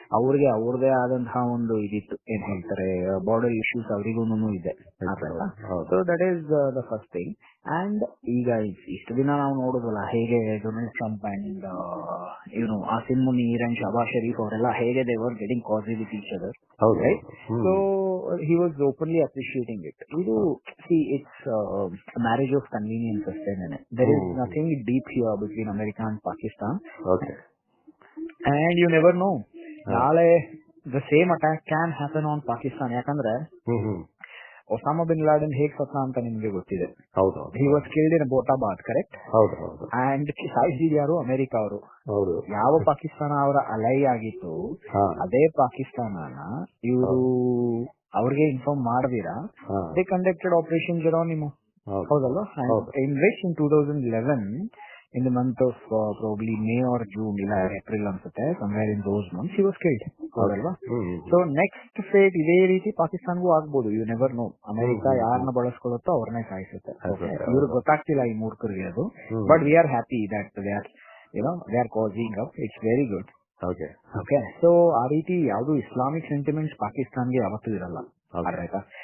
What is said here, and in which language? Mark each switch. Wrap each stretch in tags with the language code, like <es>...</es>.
<kn>ಅವ್ರಿಗೆ ಅವ್ರದೇ ಆದಂತಹ ಒಂದು ಇದಿತ್ತು, ಏನ್ ಹೇಳ್ತಾರೆ ಬಾರ್ಡರ್ ಇಶ್ಯೂಸ್ ಅವರಿಗೂ ಇದೆ.</kn> <en>So that is the first thing. And</en> <kn>ಈಗ ಇಷ್ಟು ದಿನ ನಾವು ನೋಡುದಲ್ಲ ಹೇಗೆ</kn> <en>Donald Trump and</en> <kn>ಇವನು</kn> <en>Asim Munir and Shahbaz Sharif</en> <kn>ಅವರೆಲ್ಲ ಹೇಗೆ</kn> <en>They were getting cozy with each other, right? So he was openly appreciating it.</en> <kn>ಇದು</kn> <en>it's marriage of convenience</en> <kn>ಅಷ್ಟೇನೆ.</kn> <en>There is nothing deep here between America and Pakistan. And you never know,</en> <kn>ನಾಳೆ</kn> <en>the same attack can happen on Pakistan.</en> <kn>ಯಾಕಂದ್ರೆ Osama bin Laden ಹೇಗ್ ಸತ್ತ ಅಂತ ನಿಮ್ಗೆ ಗೊತ್ತಿದೆ.</kn> <en>He was killed in Abbottabad, correct? And</en> <kn>ಸಾಯಿಸಿದ ಯಾರು? America ಅವರು. ಯಾವ ಪಾಕಿಸ್ತಾನ ಅವರ ಅಲೈ ಆಗಿತ್ತು, ಅದೇ ಪಾಕಿಸ್ತಾನನ ಇವರು ಅವ್ರಿಗೆ ಇನ್ಫಾರ್ಮ್ ಮಾಡದಿರಾ</kn> <en>they conducted operation Geronimo,</en> <kn>ಹೌದಲ್ವಾ?</kn> <en>in which in 2011 in the month of probably May or June,</en> <kn>ಇಲ್ಲ</kn> <en>April</en> <kn>ಅನ್ಸುತ್ತೆ,</kn> <en>somewhere in those months he was killed,</en> <kn>ಹೌದಲ್ವಾ?</kn> <en>so next fate</en> <kn>ಇದೇ ರೀತಿ ಪಾಕಿಸ್ತಾನ್ಗೂ ಆಗ್ಬೋದು,</kn> <en>You never know.</en> <kn>ಅಮೆರಿಕ ಯಾರನ್ನ ಬಳಸ್ಕೊಳ್ಳುತ್ತೋ ಅವ್ರನ್ನೇ ಸಾಯಿಸುತ್ತೆ. ಇವ್ರಿಗೆ ಗೊತ್ತಾಗ್ತಿಲ್ಲ ಈ ಮೂರ್ಖರಿಗೆ ಅದು,</kn> <en>But we are happy that they are cozying up. It's very good.</en> <kn>Okay, so ಆ ರೀತಿ ಯಾವ್ದು ಇಸ್ಲಾಮಿಕ್ ಸೆಂಟಿಮೆಂಟ್ಸ್ ಪಾಕಿಸ್ತಾನ್ಗೆ ಯಾವತ್ತೂ ಇರಲ್ಲ, ಆಯ್ತಾ?</kn>